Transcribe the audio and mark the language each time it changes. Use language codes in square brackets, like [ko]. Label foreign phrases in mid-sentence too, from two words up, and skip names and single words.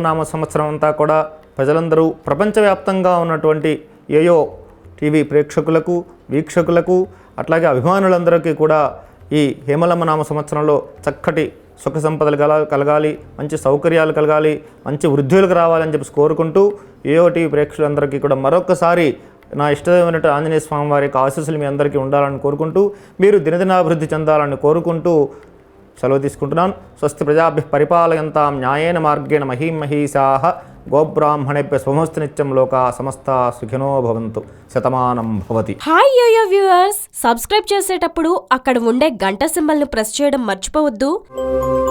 [te] సంవత్సరం అంతా కూడా ప్రజలందరూ ప్రపంచవ్యాప్తంగా ఉన్నటువంటి ఏయో టీవీ ప్రేక్షకులకు, వీక్షకులకు, అట్లాగే అభిమానులందరికీ కూడా ఈ హేమలమ్మ నామ సంవత్సరంలో చక్కటి సుఖ సంపదలు కలగాలి, మంచి సౌకర్యాలు కలగాలి, మంచి వృద్ధులకు రావాలని చెప్పి కోరుకుంటూ ఏఓ టీవీ ప్రేక్షకులందరికీ కూడా మరొకసారి నా ఇష్టమైనటువంటి ఆంజనేయ స్వామి వారి యొక్క ఆశీస్సులు మీ అందరికీ ఉండాలని కోరుకుంటూ, మీరు దినదినాభివృద్ధి చెందాలని కోరుకుంటూ సెలవు తీసుకుంటున్నాను. [sa] స్వస్తి ప్రజాభ్యః పరిపాలయంతాం న్యాయేన మార్గేణ మహీం మహీషాః గోబ్రాహ్మణేభ్య స్వమస్తు నిత్యం లోకా సమస్తా సుఖినో భవంతు. శతమానం భవతి. [te] హాయ్ యోయో వ్యూవర్స్, సబ్స్క్రైబ్ చేసేటప్పుడు అక్కడ ఉండే గంట సింబల్ని ప్రెస్ చేయడం మర్చిపోవద్దు.